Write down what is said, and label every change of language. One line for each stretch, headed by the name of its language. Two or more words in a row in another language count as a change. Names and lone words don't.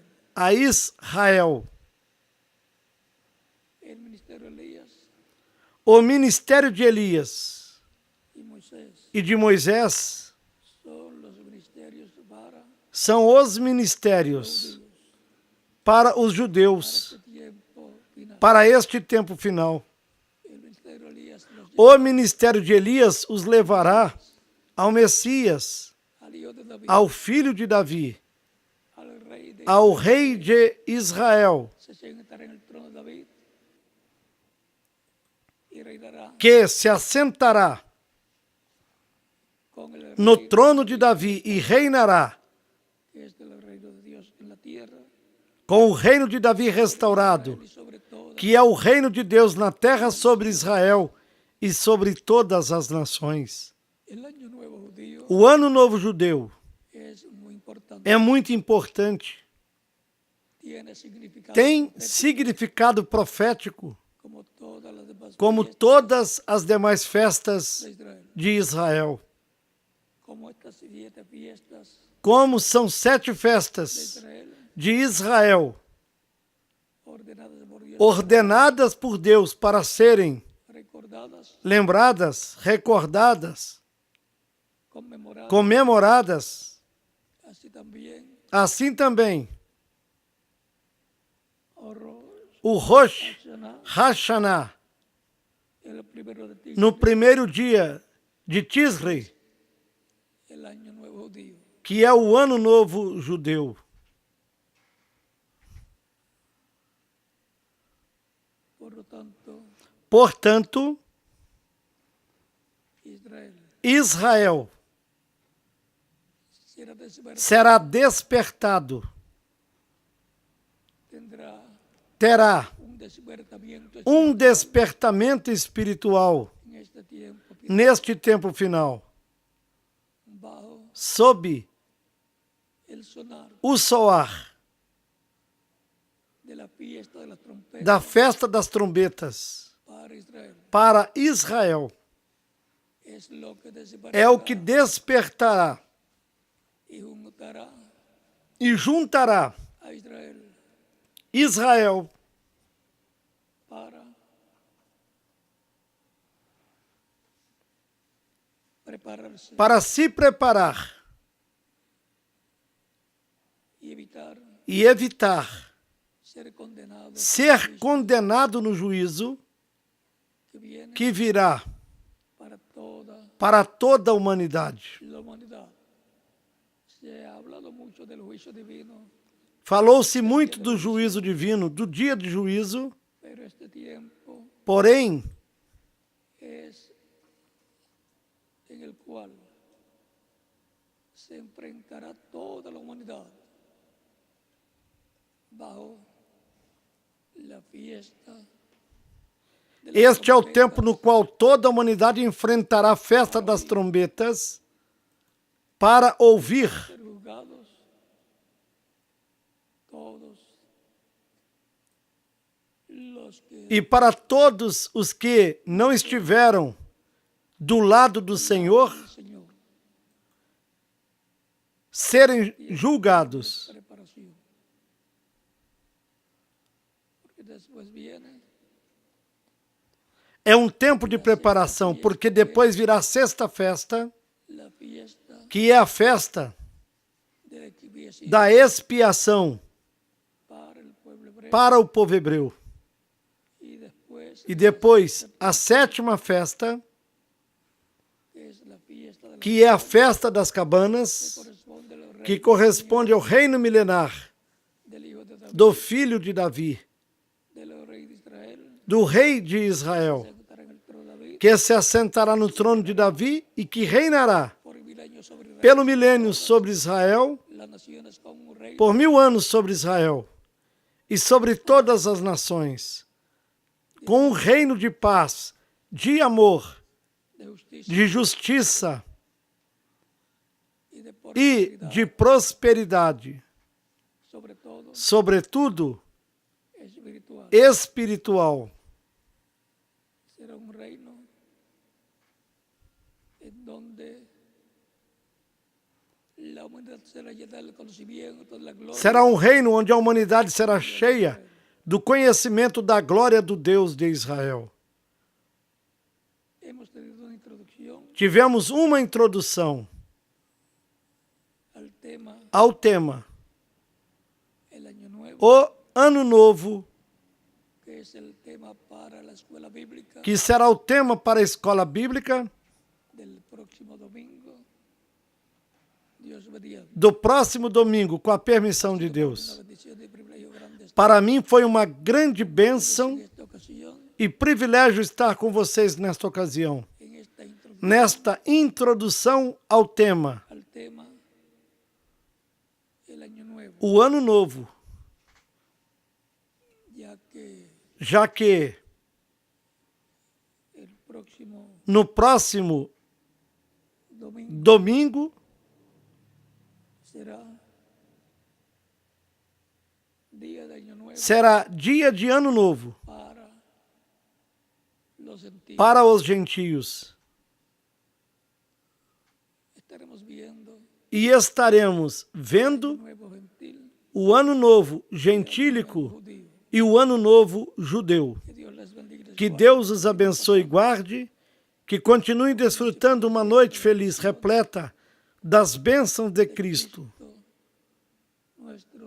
Spanish: a Israel. a Israel. El ministerio de Elías
Portuguese: O ministério de Elias
Spanish: y Moisés
Portuguese: e de Moisés
Spanish: son los ministerios para
Portuguese: são os ministérios para os judeus,
Spanish: este tiempo final.
Portuguese: para este tempo final.
Spanish: El ministerio de Elías los
Portuguese: O ministério de Elias os levará ao Messias,
Spanish: al hijo de David,
Portuguese: ao filho de Davi,
Spanish: al rey de
Portuguese: ao rei de Israel,
Spanish: se sentará en el trono de David y reinará
Portuguese: que se assentará
Spanish: con el
Portuguese: no reino trono de Davi e reinará
Spanish: que es del reino de Dios en la tierra
Portuguese: com o reino de Davi restaurado,
Spanish: y sobre todo
Portuguese: que é o reino de Deus na terra sobre Israel e sobre todas as nações.
Spanish: el año nuevo judío
Portuguese: O Ano Novo Judeu
Spanish: es muy importante,
Portuguese: é muito importante.
Spanish: tiene significado
Portuguese: Tem
Spanish: profético,
Portuguese: significado profético,
Spanish: como todas las demás
Portuguese: como
Spanish: fiestas
Portuguese: todas as demais festas
Spanish: de Israel,
Portuguese: de Israel.
Spanish: como estas 7 fiestas
Portuguese: Como são 7 de festas Israel de Israel,
Spanish: ordenadas por Dios,
Portuguese: ordenadas por Deus para serem
Spanish: recordadas,
Portuguese: lembradas,
Spanish: recordadas, conmemoradas,
Portuguese: comemoradas,
Spanish: así también
Portuguese: o Rosh Hashanah, Hashanah,
Spanish: el primero de Tisri,
Portuguese: no primeiro dia de Tisri,
Spanish: el año nuevo judío.
Portuguese: que é o Ano Novo Judeu.
Spanish: Por lo tanto,
Portuguese: Portanto,
Spanish: Israel
Portuguese: Israel
Spanish: será despertado,
Portuguese: será despertado,
Spanish: tendrá
Portuguese: terá
Spanish: un despertamiento
Portuguese: despertamento espiritual
Spanish: en este tiempo
Portuguese: neste tempo final,
Spanish: bajo
Portuguese: sob
Spanish: el sonar
Portuguese: o soar
Spanish: de la fiesta de las trompetas
Portuguese: da festa das trombetas
Spanish: para Israel.
Portuguese: para Israel.
Spanish: Es lo que
Portuguese: É o que
Spanish: despertará
Portuguese: despertará
Spanish: y juntará
Portuguese: e juntará
Spanish: a Israel
Portuguese: Israel
Spanish: para prepararse
Portuguese: para se preparar
Spanish: y evitar
Portuguese: e evitar
Spanish: ser condenado
Portuguese: ser condenado no juízo
Spanish: que viene
Portuguese: que virá
Spanish: para toda
Portuguese: para toda a humanidade.
Spanish: la humanidad. Se ha hablado mucho del juicio divino,
Portuguese: Falou-se muito do juízo divino, do dia de juízo,
Spanish: pero este tiempo
Portuguese: porém,
Spanish: es en el cual se enfrentará toda la humanidad bajo la fiesta de las
Portuguese: este é o tempo
Spanish: trompetas
Portuguese: no qual toda a humanidade enfrentará a festa das trombetas para ouvir
Spanish: ser juzgados todos los que
Portuguese: e para todos os que não estiveram do lado do Senhor
Spanish: el Señor
Portuguese: serem julgados.
Spanish: preparación, porque después viene
Portuguese: É um tempo de preparação, porque depois virá a sexta festa,
Spanish: la fiesta
Portuguese: que é a festa
Spanish: de la expiación
Portuguese: da expiação
Spanish: para el pueblo hebreo,
Portuguese: para o povo hebreu.
Spanish: y después
Portuguese: E depois a sétima festa,
Spanish: es la fiesta de la
Portuguese: que é a festa das cabanas,
Spanish: corresponde al rey
Portuguese: que corresponde ao reino milenar
Spanish: del hijo de David,
Portuguese: do filho de Davi,
Spanish: del rey de Israel,
Portuguese: do rei de Israel,
Spanish: sentará en el trono de David
Portuguese: que se assentará no trono de Davi e que reinará
Spanish: por 1000 años sobre Israel,
Portuguese: pelo milênio sobre Israel,
Spanish: las naciones con un rey
Portuguese: por 1000 anos sobre Israel e sobre todas as nações, com um reino de paz, de amor,
Spanish: de justicia
Portuguese: de justiça
Spanish: y de
Portuguese: e
Spanish: prosperidad,
Portuguese: de prosperidade,
Spanish: sobre todo
Portuguese: sobretudo
Spanish: espiritual.
Portuguese: espiritual.
Spanish: Será un reino en donde la humanidad será llena del conocimiento de la gloria
Portuguese: Será um reino onde a humanidade será cheia do conhecimento da glória do Deus de Israel.
Spanish: Hemos tenido una introducción
Portuguese: Tivemos uma introdução
Spanish: al tema
Portuguese: ao tema
Spanish: el año nuevo,
Portuguese: O Ano Novo,
Spanish: que es el tema para la escuela bíblica
Portuguese: que será o tema para a escola bíblica
Spanish: del próximo domingo, Dios mediante.
Portuguese: do próximo domingo, com a permissão de
Spanish: Una
Portuguese: Deus.
Spanish: bendición y privilegio grande estar
Portuguese: Para mim foi uma grande
Spanish: en
Portuguese: bênção
Spanish: esta ocasión,
Portuguese: e privilégio estar com vocês nesta ocasião,
Spanish: en esta introducción
Portuguese: nesta introdução ao tema
Spanish: al tema el año nuevo,
Portuguese: O Ano Novo, já que
Spanish: el próximo
Portuguese: no próximo
Spanish: domingo
Portuguese: domingo
Spanish: será día de año nuevo
Portuguese: será dia de Ano Novo
Spanish: para los gentiles.
Portuguese: para os gentios
Spanish: Estaremos viendo
Portuguese: e estaremos
Spanish: el
Portuguese: vendo
Spanish: nuevo gentil
Portuguese: o Ano Novo gentílico
Spanish: judío.
Portuguese: e o Ano Novo judeu.
Spanish: Que Dios les bendiga y les
Portuguese: Que
Spanish: guarde.
Portuguese: Deus os abençoe e guarde, que continuem desfrutando uma noite feliz, repleta das bênçãos de Cristo,
Spanish: Nuestro